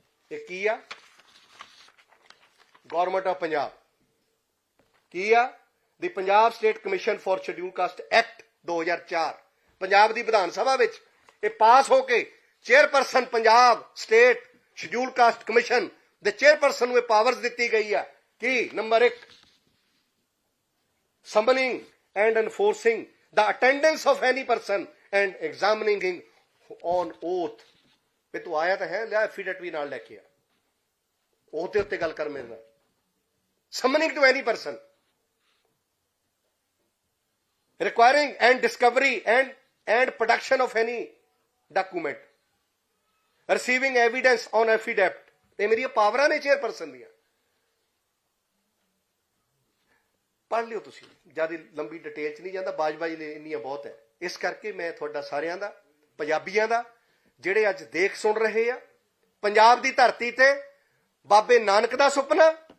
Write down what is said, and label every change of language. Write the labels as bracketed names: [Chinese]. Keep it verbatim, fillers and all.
[Punjabi] ਇਹ ਕੀ ਆ government of Punjab, ਕੀ ਆ ਦੀ Punjab state commission for schedule caste act ਦੋ ਹਜ਼ਾਰ ਚਾਰ, ਪੰਜਾਬ ਦੀ ਵਿਧਾਨ ਸਭਾ ਵਿੱਚ ਇਹ ਪਾਸ ਹੋ ਕੇ chairperson Punjab state schedule caste commission ਦੇ ਚੇਅਰਪਰਸਨ ਨੂੰ ਇਹ ਪਾਵਰਸ ਦਿੱਤੀ ਗਈ ਆ ਕਿ ਨੰਬਰ ਇੱਕ, [English] summoning and enforcing the attendance of any person and examining him on oath. [Punjabi] ਵੇ ਤੂੰ ਆਇਆ ਤਾਂ ਹੈ, ਲਿਆ ਐਫੀਡੇਟ ਵੀ ਨਾਲ ਲੈ ਕੇ ਆ, ਉਹਦੇ ਉੱਤੇ ਗੱਲ ਕਰ ਮੇਰੇ ਨਾਲ। [English] summoning to any person, requiring and discovery and and production of any document, receiving evidence on affidavit. [Punjabi] ਇਹ ਮੇਰੀਆਂ ਪਾਵਰਾਂ ਨੇ ਚੇਅਰਪਰਸਨ ਦੀਆਂ, ਪੜ੍ਹ ਲਿਓ ਤੁਸੀਂ, ਜ਼ਿਆਦਾ ਲੰਬੀ ਡਿਟੇਲ 'ਚ ਨਹੀਂ ਜਾਂਦਾ, ਬਾਜਵਾ ਜੀ ਨੇ ਇੰਨੀਆਂ ਬਹੁਤ ਹੈ। ਇਸ ਕਰਕੇ ਮੈਂ ਤੁਹਾਡਾ ਸਾਰਿਆਂ ਦਾ, ਪੰਜਾਬੀਆਂ ਦਾ, ਜਿਹੜੇ ਅੱਜ ਦੇਖ ਸੁਣ ਰਹੇ ਆ, ਪੰਜਾਬ ਦੀ ਧਰਤੀ ਤੇ ਬਾਬੇ ਨਾਨਕ ਦਾ ਸੁਪਨਾ